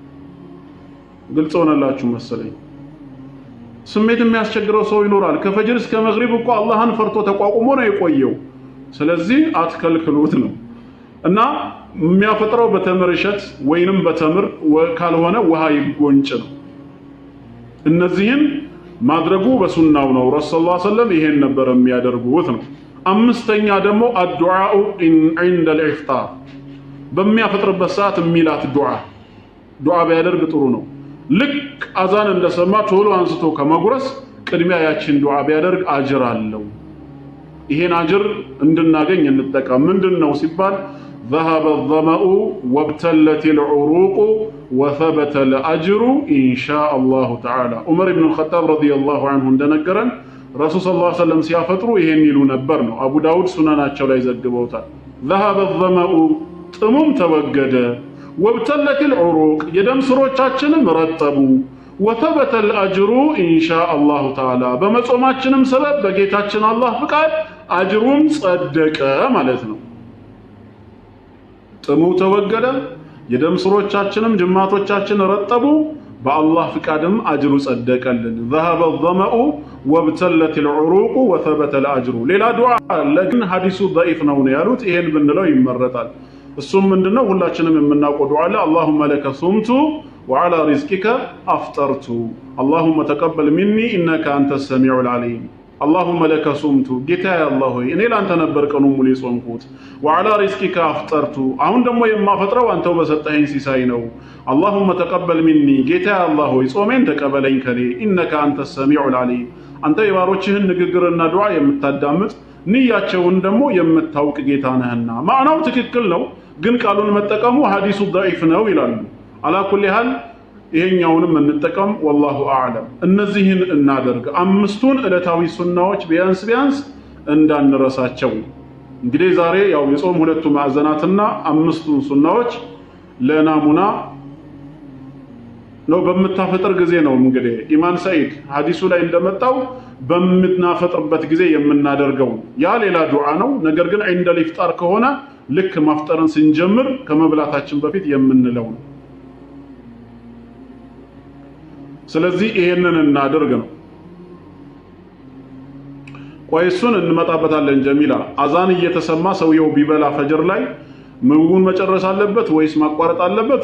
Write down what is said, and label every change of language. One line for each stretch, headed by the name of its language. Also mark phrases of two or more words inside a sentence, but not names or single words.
Amharic: ግልጽ ሆነላችሁ መሰለኝ። ስሜት የሚያስቸግረው ሰው ይኖራል። ከፈጅር እስከ መግሪብ እኮ አላህን ፈርቶ ተቋቁሞ ነው የቆየው። ስለዚህ አትከልክሉት ነው። እና የሚያፈጥረው በተምር እሸት ወይንም በተምር ካልሆነ ውሃ ይጎንጭ ነው። እነዚህን ማድረጉ በሱናው ነው። ረሱላህ
Arabic: صلى الله عليه وسلم
Amharic: ይሄን ነበር የሚያደርጉት ነው። አምስተኛ ደግሞ
Arabic: الدعاء عند الافطار
Amharic: በሚያፈጥርበት ሰዓት የሚላት ዱዓ ቢያደርግ ጥሩ ነው። ልክ አዛን እንደሰማ ቶሎ አንስቶ ከመጉረስ ቅድሚያ ያችን ዱዓ ቢያደርግ አጅር አለው። ይሄን አጅር እንድናገኝ እንጠቀም። ምንድነው ሲባል ذهب
Arabic: الظمأ وابتلت العروق وثبت الأجر إن شاء الله تعالى عمر بن الخطاب رضي الله عنه
Amharic: እንደነገረን ረሱል
Arabic: صلى الله عليه وسلم
Amharic: ሲያፈጥሩ ይሄን ይሉ ነበር ነው። አቡ ዳውድ ሱናናቸው ላይ ዘግበውታል።
Arabic: ذهب الظمأ
Amharic: ጥሙም ተወገደ
Arabic: وابتلت العروق
Amharic: የደም ስሮቻችንም ረጠቡ
Arabic: وثبت الأجر إن شاء الله تعالى
Amharic: በመጾማችንም ሰበብ በጌታችን አላህ ፍቃድ አጅሩም ጸደቀ ማለት ነው። ጥሙ ተወገደ የደም ስሮቻችንም ጅማቶቻችን ረጠቡ በአላህ ፍቃድም አጅሩ ጸደቀልን።
Arabic: ذهب الظمأ وابتلت العروق وثبت الأجر
Amharic: ሌላ ዱዓ ለግን ሐዲሱ ضعيف ነው ያሉት። ይሄን ብንለው ይመረጣል። እሱም ምንድነው ሁላችንም የምናውቀው ዱዓ አለ።
Arabic: اللهم لك صمت وعلى رزقك أفطرت اللهم تقبل مني إنك أنت السميع العليم اللهم لك صمت
Amharic: ጌታዬ አላህ ሆይ እኔ ላንተ ነበር ቀኑን ሙሉ የጾምኩት
Arabic: وعلى رزقك أفطرت
Amharic: አሁን ደግሞ የማፈጥረው አንተው በሰጠኸኝ ሲሳይ ነው
Arabic: اللهم تقبل مني
Amharic: ጌታዬ አላህ ሆይ ጾሜን ተቀበለኝ ከኔ
Arabic: إنك أنت السميع العليم
Amharic: አንተ የባሮችህን ንግግርና ዱዓ የምታዳምጥ ንያቸውን ደግሞ የምታውቅ ጌታ ነህና። ማዕናው ትክክል ነው፣ ግን ቃሉን መጠቀሙ ሐዲሱ ضعيف ነው ይላሉ።
Arabic: على كل حال
Amharic: ይሄኛውንም እንጠቀም።
Arabic: والله أعلم።
Amharic: እነዚህን እናደርግ። አምስቱን ዕለታዊ ሱናዎች ቢያንስ እንዳንረሳቸው። እንግዲህ ዛሬ ያው የጾም ሁለቱ ማዕዘናትና አምስቱን ሱናዎች ለናሙና ነው በመታፈጥር ጊዜ ነው። እንግዲህ ኢማም ሰዒድ ሐዲሱ ላይ እንደመጣው በምናፈጥርበት ጊዜ የምናደርገው ያ ሌላ ዱዓ ነው። ነገር ግን
Arabic: عند الافطار
Amharic: ከሆነ ልክ ማፍጠርን ስንጀምር ከመብላታችን በፊት የምንለው ነው። ስለዚህ ይሄንን እናደርግ ነው። ቆይሱን እንመጣበታለን። ጀሚላ አዛን እየተሰማ ሰውየው ቢበላ ፈጅር ላይ ምግቡን መጨረስ አለበት ወይስ ማቋረጥ አለበት?